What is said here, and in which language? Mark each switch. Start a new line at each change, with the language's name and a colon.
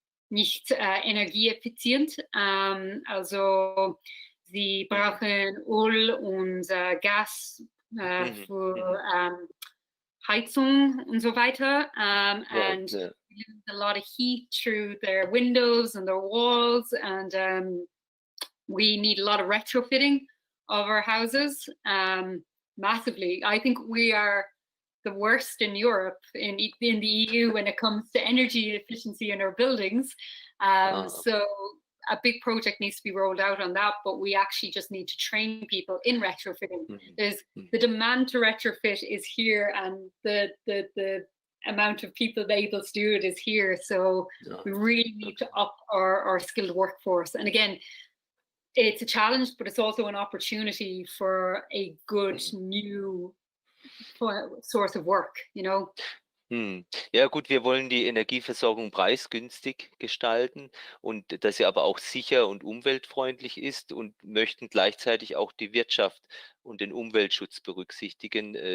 German: nicht energieeffizient. Also sie brauchen Öl und Gas für Heizung und so weiter.
English: And use a lot of heat through their windows and their walls. And we need a lot of retrofitting of our houses massively. I think we are the worst in Europe, in the EU, when it comes to energy efficiency in our buildings. So a big project needs to be rolled out on that, but we actually just need to train people in retrofitting. There's the demand to retrofit is here, and the amount of people able to do it is here. So we really need to up our skilled workforce. And again, it's a challenge, but it's also an opportunity for a good new source of work, you know.
German: Ja gut, wir wollen die Energieversorgung preisgünstig gestalten und dass sie aber auch sicher und umweltfreundlich ist und möchten gleichzeitig auch die Wirtschaft und den Umweltschutz berücksichtigen.